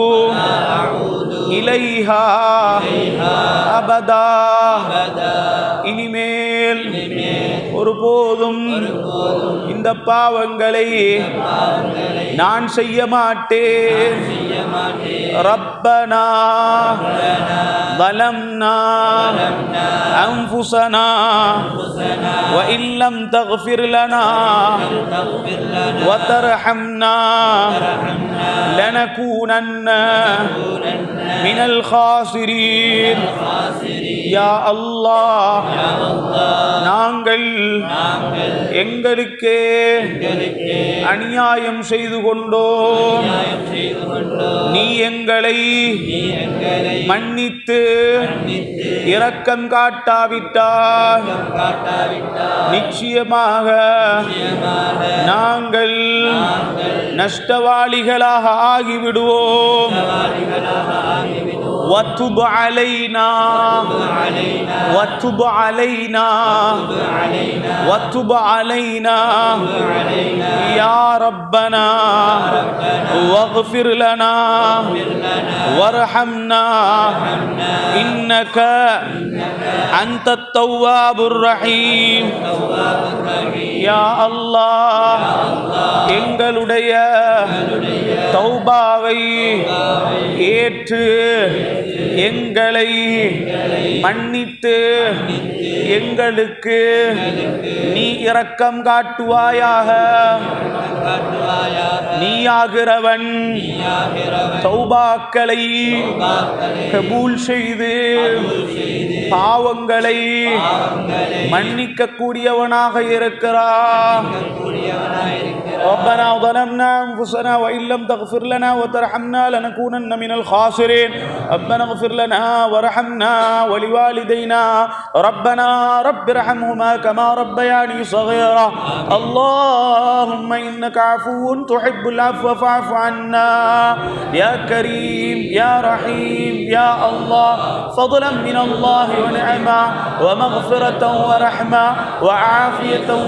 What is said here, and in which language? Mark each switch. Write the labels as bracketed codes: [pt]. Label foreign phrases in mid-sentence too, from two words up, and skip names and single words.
[ar] إليها أبدا [ta] இனிமேல் ஒருபோதும் இந்த பாவங்களை நான் செய்ய மாட்டேன் ரப்பனா [ar] ظلمنا أنفسنا وإن لم تغفر لنا وترحمنا لنكونن من الخاسرين يا [ta] الله நாங்கள் எங்களுக்கே அநியாயம் செய்து கொண்டோம் நீ எங்களை மன்னித்து இரக்கம் காட்டாவிட்டால் நிச்சயமாக நாங்கள் நஷ்டவாளிகளாக ஆகிவிடுவோம் [ar] وَتُبْ عَلَيْنَا وَتُبْ عَلَيْنَا وَتُبْ عَلَيْنَا يا ربنا واغفر لنا وارحمنا إنك أنت التواب الرحيم يا الله [ta] எங்களுடைய தௌபாவை ஏற்று எங்களை மன்னித்து எங்களுக்கு நீ இரக்கம் காட்டுவாயாக நீயாகிறவன் தௌபாக்களை கபூல் செய்து பாவங்களை மன்னிக்க கூடியவனாக இருக்கிறார். [ar] ربنا ظلمنا أنفسنا وإن لم تغفر لنا وترحمنا لنكونن من الخاسرين ربنا اغفر لنا وارحمنا ولوالدينا ربنا رب ارحمهما كما ربياني صغيرا اللهم إنك عفو تحب العفو فاعف عنا يا كريم يا رحيم يا الله فضلا من الله ونعما ومغفرة ورحمة وعافية